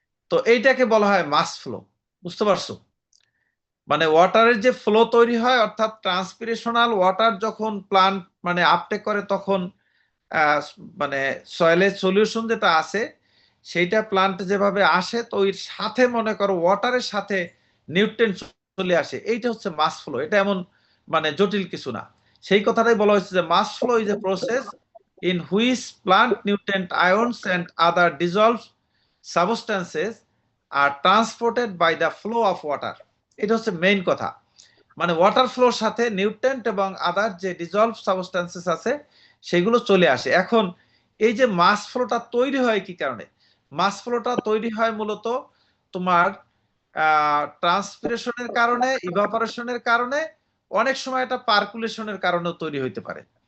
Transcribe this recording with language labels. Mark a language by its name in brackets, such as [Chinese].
[Bangla] তো এইটাকে বলা হয় মাস ফ্লো। বুঝতে পারছো? মানে ওয়াটারের যে ফ্লো তৈরি হয়, অর্থাৎ ট্রান্সপিরেশনাল ওয়াটার যখন প্লান্ট মানে আপটেক করে তখন মানে সয়েলের সলিউশন যেটা আছে সেইটা প্লান্ট যেভাবে আসে, তো এর সাথে মনে করো ওয়াটারের সাথে নিউট্রিয়েন্ট চলে আসে, এইটা হচ্ছে মাস ফ্লো। এটা এমন মানে জটিল কিছু না। সেই কথাটাই বলা হয়েছে যে [English] Mass flow is a process in which plant nutrient ions and other dissolved substances are transported by the flow of water. [Bangla] এটা হচ্ছে মেইন কথা। মানে ওয়াটার ফ্লোর সাথে নিউট্রেন্ট এবং আদার যে ডিজলভ সাবস্টেন্সেস আছে সেগুলো চলে আসে। এখন এই যে মাস ফ্লোটা তৈরি হয় কি কারণে? মাস ফ্লোটা তৈরি হয় মূলত তোমার ট্রান্সপিরেশনের কারণে, ইভাপোরেশনের কারণে, অনেক সময় এটা পার্কুলেশনের কারণেও তৈরি হইতে পারে।